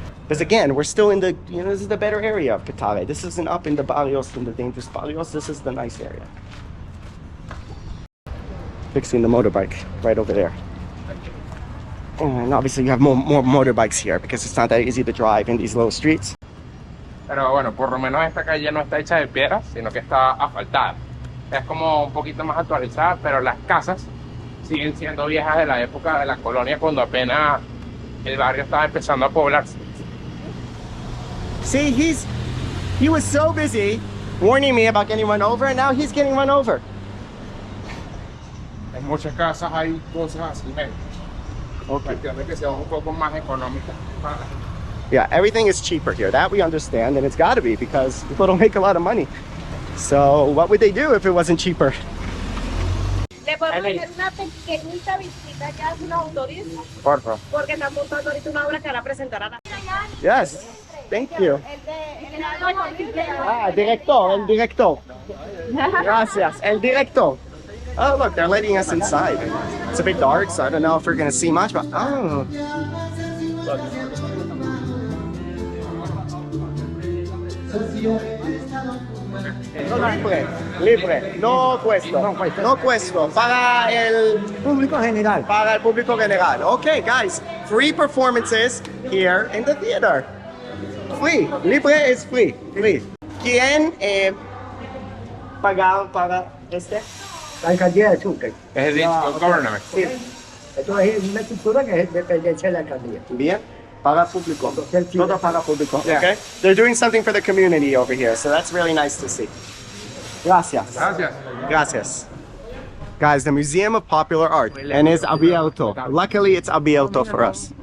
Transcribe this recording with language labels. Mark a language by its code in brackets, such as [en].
[en] Because again, we're still in the, this is the better area of Petare. This isn't up in the barrios, in the dangerous barrios. This is the nice area. Fixing the motorbike right over there. And obviously you have more motorbikes here because it's not that easy to drive in these little streets. [es] Pero bueno, por lo menos esta calle no está hecha de piedras, sino que está asfaltada. Es como un poquito más actualizada, pero las casas siguen siendo viejas de la época de la colonia, cuando apenas el barrio estaba empezando a poblarse. [en] See, he was so busy warning me about getting run over, and now he's getting run over. [es] En muchas casas hay cosas así, cuestión de que sean un poco más económicas para la gente. [en] Yeah, everything is cheaper here. That we understand, and it's got to be because people don't make a lot of money. So what would they do if it wasn't cheaper? [es] Le podemos hacer una pequeñita visita ya a una autorismo, Por favor. porque están montando ahorita una obra que van a presentar a la... [en] Yes, thank you. Ah, [es] el director. Gracias, el director. [en] Oh, look, they're letting us inside. It's a bit dark, so I don't know if we're going to see much, but oh. Look. [es] Libre, no cuesto, para el Público general. para el público general. [en] Okay, guys, free performances here in the theater. Free, libre is free. [es] ¿Quién pagaron para este? La alcaldía de Sucre. Es el government. Sí. Esto es una estructura que es dependencia de la alcaldía. Bien. Para público. Todo para público. [en] Yeah. Okay. They're doing something for the community over here, so that's really nice to see. [es] Gracias. Gracias. Gracias. [en] Guys, the Museum of Popular Art, and it's abierto. Luckily, it's abierto for us.